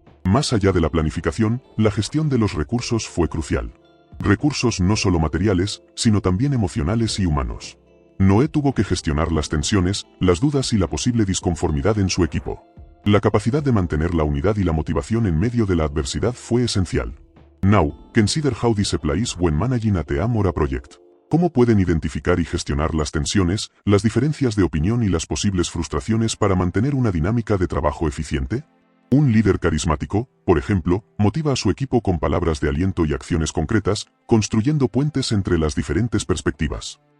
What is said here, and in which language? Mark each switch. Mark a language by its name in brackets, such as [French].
[Spanish] Más allá de la planificación, la gestión de los recursos fue crucial. Recursos no solo materiales, sino también emocionales y humanos. Noé tuvo que gestionar las tensiones, las dudas y la posible disconformidad en su equipo. La capacidad de mantener la unidad y la motivación en medio de la adversidad fue esencial. [English] Now, consider how this applies when managing a team or a project. [Spanish] ¿Cómo pueden identificar y gestionar las tensiones, las diferencias de opinión y las posibles frustraciones para mantener una dinámica de trabajo eficiente? Un líder carismático, por ejemplo, motiva a su equipo con palabras de aliento y acciones concretas, construyendo puentes entre las diferentes perspectivas.